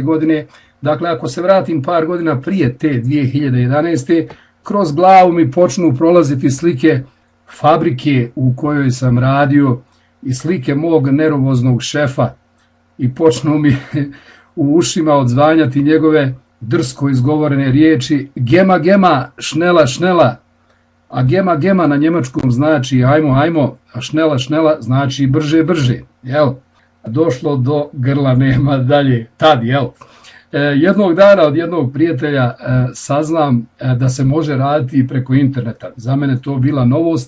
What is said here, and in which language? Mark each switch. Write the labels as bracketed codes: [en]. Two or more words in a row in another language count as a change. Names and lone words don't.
[bs] godine, dakle ako se vratim par godina prije te 2011. kroz glavu mi počnu prolaziti slike fabrike u kojoj sam radio i slike mog nervoznog šefa i počnu mi u ušima odzvanjati njegove drsko izgovorene riječi [de] gema gema, šnela šnela, [bs] a [de] gema gema [bs] na njemačkom znači ajmo, a [de] šnela šnela [bs] znači brže, jel? Došlo do grla, nema dalje, tad, jel? Jednog dana od jednog prijatelja saznam da se može raditi preko interneta. Za mene to bila novost.